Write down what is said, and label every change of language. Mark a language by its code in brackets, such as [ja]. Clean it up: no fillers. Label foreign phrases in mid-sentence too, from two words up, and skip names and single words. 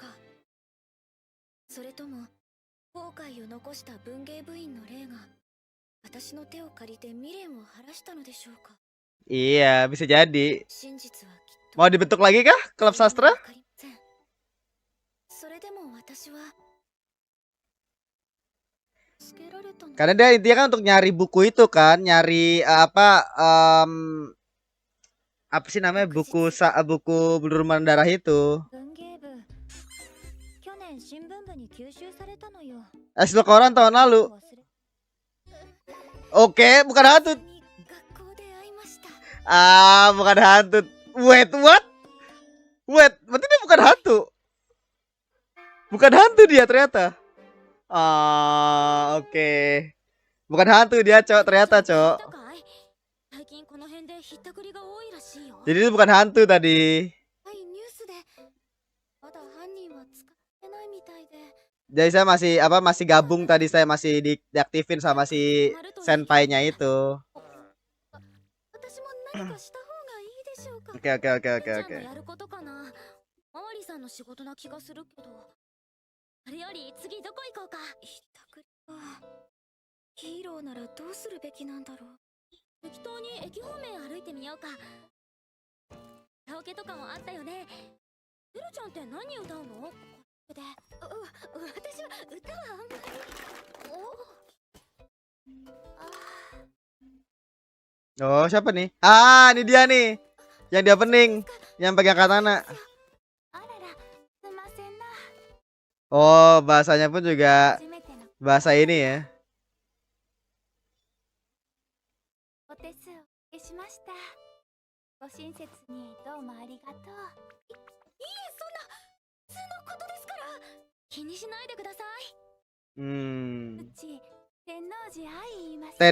[ja] それとも後悔を残した文芸部員の霊が私の手を借りて未練を晴らしたのでしょうか。 [id] Iya, bisa jadi. [ja] 真実はきっと。 [id] Mau dibentuk lagi kah klub sastra? [ja] それでも私は [id] Karena dia intinya kan untuk nyari buku itu kan, nyari apa sih namanya buku berlumuran darah itu. Hasil koran tahun lalu. Oke, bukan hantu. Ah, bukan hantu. [en] Wait, what? Wait, [id] berarti dia bukan hantu. Bukan hantu dia ternyata. Ah, oke. Bukan hantu dia, Cok, ternyata, Cok. Jadi itu bukan hantu tadi. Jadi saya masih gabung tadi, saya masih diaktifin sama si senpainya itu. [ja] 私も何かした方がいいでしょうか。 [id] Oke oke oke oke [ja] ちゃんの [id] oke. [ja] やることかな。マワリさんの仕事な気がするけど。それより次どこ行こうか。ひったくりか。ヒーローならどうするべきなんだろう。適当に駅方面歩いてみようか。カラオケとかもあったよね。エルちゃんって何歌うの？で、私は歌はあんまり。 [id] Oh, siapa nih? Ah, ini dia nih. Yang di opening, yang pegang katana. Oh, bahasanya pun juga bahasa ini ya. [ja] お手数おかけしました。ご親切にどうもありがとう。いえ、そんな普通のことですから。気にしないでください。うち天王寺愛言います、ね。